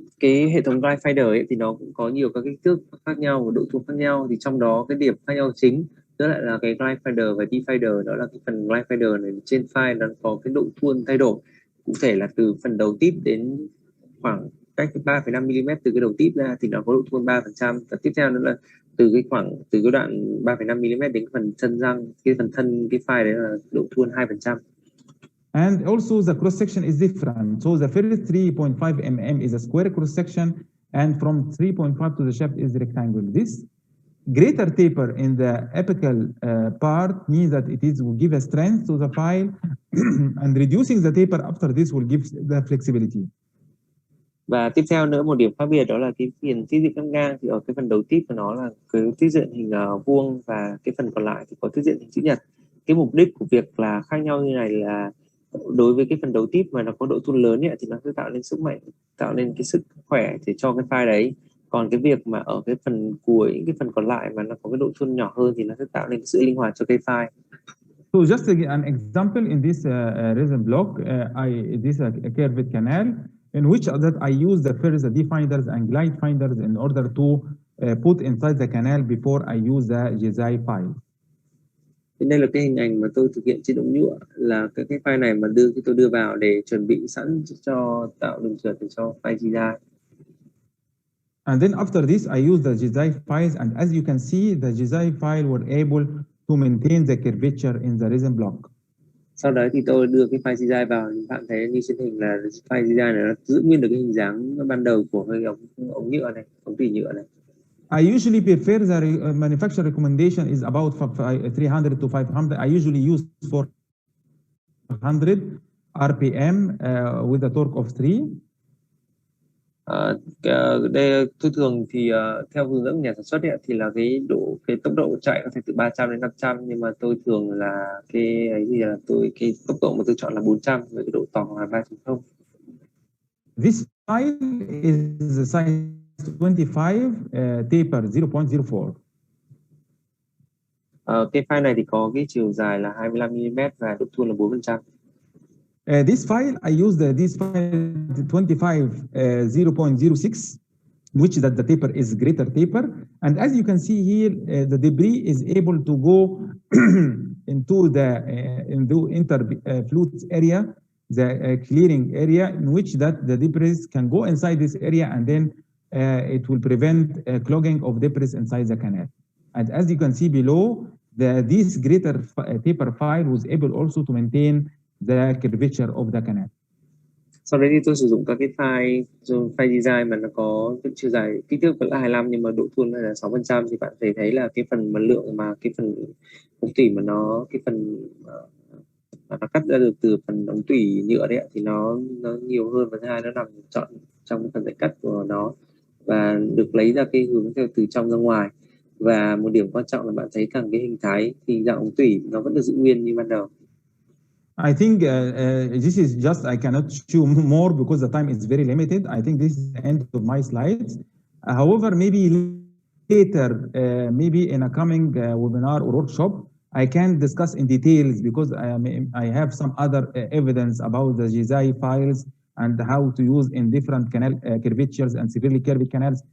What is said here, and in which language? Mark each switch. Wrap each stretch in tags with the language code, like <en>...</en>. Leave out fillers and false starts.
<vi>Cái hệ thống glide finder ấy thì nó cũng có nhiều các kích thước khác nhau và độ thuôn khác nhau, thì trong đó cái điểm khác nhau chính Đó lại là cái glide fader và defader. Đó là cái phần glide fader này trên file nó có cái độ thuôn thay đổi, cụ thể là từ phần đầu tip đến khoảng cách 3,5 mm từ cái đầu tip ra thì nó có độ thuôn 3%, và tiếp theo nữa là từ cái đoạn 3,5 mm đến phần thân răng, cái phần thân cái file đấy là độ thuôn 2%.</vi> <en>And also the cross section is different. So the first 3.5 mm is a square cross section, and from 3.5 to the shaft is rectangle. This greater taper in the apical part means that will give a strength to the file, and reducing the taper after this will give the flexibility.</en> <vi>Và tiếp theo nữa, một điểm khác biệt đó là cái phần tiết diện cắt ngang thì ở cái phần đầu tip của nó là cái tiết diện hình vuông, và cái phần còn lại thì có tiết diện hình chữ nhật. Cái mục đích của việc là khác nhau như này là đối với cái phần đầu tip mà nó có độ thuôn lớn ấy, thì nó sẽ tạo nên sức mạnh, tạo nên cái sức khỏe để cho cái file đấy. Còn cái việc mà ở cái phần cuối, cái phần còn lại mà nó có cái độ thuôn nhỏ hơn thì nó sẽ tạo nên sự linh hoạt cho cái file.</vi> <en>So just an example in this resin block, this is a curved canal in which that I use the first definders and glide finders in order to put inside the canal before I use the GZI file.</en> <vi>Đây là cái hình ảnh mà tôi thực hiện trên đống nhựa, là cái file này mà tôi đưa vào để chuẩn bị sẵn cho tạo đường trượt cho file GZI.</vi> <en>And then after this, I use the GZI files, and as you can see, the GZI file were able to maintain the curvature in the resin block.</en> <vi>Sau đó thì tôi đưa cái file GZI vào, bạn thấy như trên hình là file GZI này nó giữ nguyên được cái hình dáng ban đầu của cái ống nhựa này, ống tủy nhựa này.</vi> <en>I usually prefer the manufacturer recommendation is about 300 to 500. I usually use 400 RPM with a torque of 3.</en> <vi>Đây tôi thường thì theo hướng dẫn nhà sản xuất thì là cái tốc độ chạy có thể từ 300 đến 500, nhưng mà tôi thường là cái tốc độ mà tôi chọn là 400 với cái độ tòng là 3.0.</vi> <en>This file is the size 25 taper 0.04.</en> <vi>Cái file này thì có cái chiều dài là 25 mm và độ thuôn là 4%.</vi> <en>This file, I use this file 25 0.06, which that the taper is greater taper. And as you can see here, the debris is able to go into the interfluence area, the clearing area, in which that the debris can go inside this area, and then it will prevent clogging of debris inside the canal. And as you can see below, this greater taper file was able also to maintain the curvature of the canal.</en> <vi>Sau đấy thì tôi sử dụng các cái file design mà nó có cái chiều dài kích thước vẫn là 25 nhưng mà độ thuôn là 6%, thì bạn thấy là cái phần mà lượng mà cái phần ống tủy mà nó cái phần mà nó cắt ra được từ phần ống tủy nhựa đấy thì nó nhiều hơn, và thứ hai nó nằm trọn trong cái phần dãy cắt của nó và được lấy ra cái hướng theo từ trong ra ngoài. Và một điểm quan trọng là bạn thấy rằng cái hình thái thì dạng ống tủy nó vẫn được giữ nguyên như ban đầu.</vi> <en>I think this is just, I cannot show more because the time is very limited. I think this is the end of my slides. However, maybe later, maybe in a coming webinar or workshop, I can discuss in details because I have some other evidence about the GZI files and how to use in different canal curvatures and severely curved canals.</en>